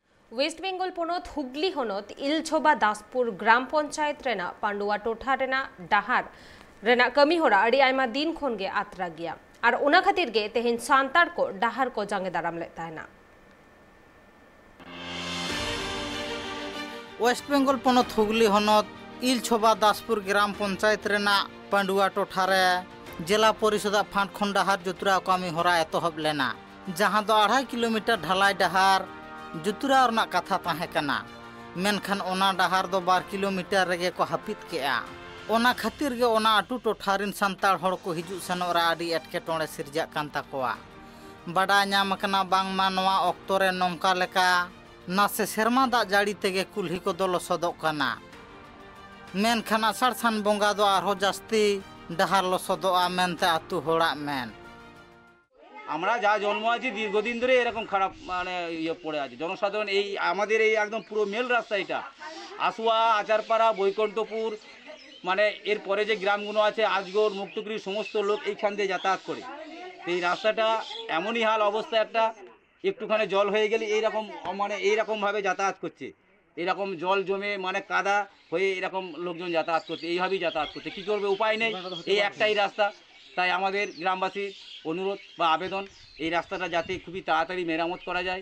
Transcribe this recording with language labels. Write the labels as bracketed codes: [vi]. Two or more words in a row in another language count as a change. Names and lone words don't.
[sat] वेस्ट बेंगल पनत हुगली हनत इलछोबा दासपुर ग्राम पंचायत रेना पांडुआ टोठा रेना डाहार रेना कमीहरा अड़ी आयमा दिन खनगे आतरा गया और ओना खातिर गे तेहेन सांतार को डाहार को जांगे दाराम ले ताहेना। वेस्ट बेंगल पनत हुगली हनत इलछोबा दासपुर ग्राम पंचायत रेना पांडुआ टोठा रे जिला परिषद फांड खन डाहार जुतरा कमीहरा एतहब लेना जहां दो 2.5 किलोमीटर ढलाई डाहार जुतरा रना कथा ताहेकना मेनखान ओना डाहार दो 2 किलोमीटर रेगे को हापित केआ ओना खातिर गे ओना आटू टोठारिन संताड़ हड़ को हिजु सेनोरा आडी एटकेटोणे सिरजा कान ताकोआ बड़ा नाम कना बांगमा नोआ ऑक्टो रे नोंका लेका नासे सेरमा दा जाड़ी तेगे कुल्ही को दो लसदोग कना मेनखान आषाढ़ सान बंगा दो आरो जास्ती डाहार लसदोआ मेनते आतू होड़ा मेन [bn] আমরা যা জন্ম আছি দীর্ঘদিন ধরে এরকম খারাপ মানে পড়ে আছে জনসাধারণ এই আমাদের এই একদম পুরো মেল রাস্তা এটা আসুয়া আচারপাড়া বৈকুণ্ঠপুর মানে এর পরে যে গ্রামগুলো আছে আজগর মুক্তগিরি সমস্ত লোক এইখান দিয়ে যাতায়াত করে এই রাস্তাটা এমনই হাল অবস্থা একটা একটুখানি জল হয়ে গেলে এইরকম মানে এইরকমভাবে যাতায়াত করছে এরকম জল জমে মানে কাদা হয়ে এরকম লোকজন যাতায়াত করছে এইভাবেই যাতায়াত করছে কী করবে উপায় নেই এই একটাই রাস্তা তাই আমাদের গ্রামবাসীর অনুরোধ বা আবেদন এই রাস্তাটা যাতে খুবই তাড়াতাড়ি মেরামত করা যায়।